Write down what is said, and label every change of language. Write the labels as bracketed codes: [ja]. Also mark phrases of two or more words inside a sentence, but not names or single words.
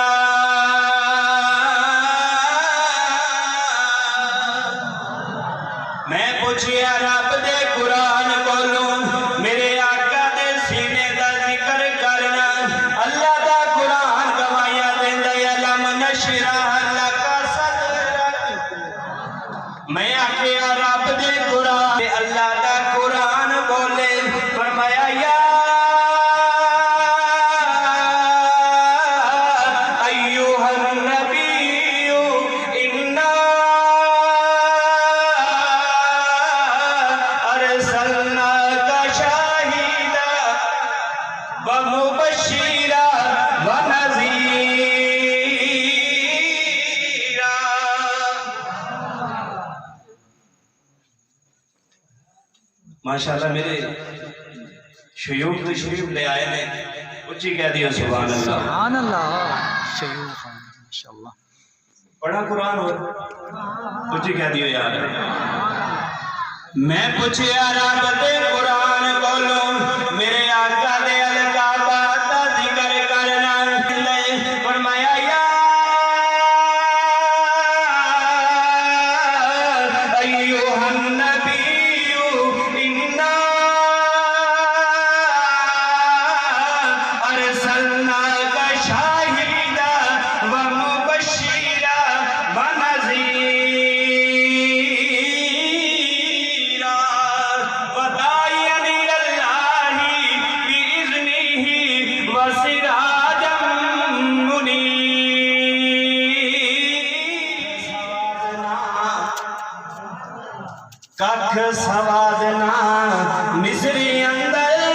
[pa] میں پچھیا رب دے قرآن کولوں میرے آقا دے سینے دا ذکر کرنا. اللہ دا قرآن گواہیاں دیندا ہے [ar] ألم نشرح لك صدرك. [pa] میں آکھیا رب دے قرآن اللہ دا قرآن بولے فرمایا [ar] يا أيها النبي إنا أرسلناك شاهدا و مبشرا و نذيرا. [pa] ماشاءاللہ میرے شیوخ تشریف لے آئے نے، اچی کہہ دیو [ar] سبحان الله. سبحان الله. شيوخ ما شاء الله. [pa] پڑھا قرآن ہو اچی کہہ دیو یار. میں پچھیا رب دے قرآن بولو میرے آقا دے القاباں دا ذکر کرنا. [ar] फरमाया يا أيها النبي إنا أرسلناك شاهدا و مبشرا و نذيرا و داعيا إلى الله بإذنه و سراجا منيرا. [pa] ککھ سوادنا مصری اندر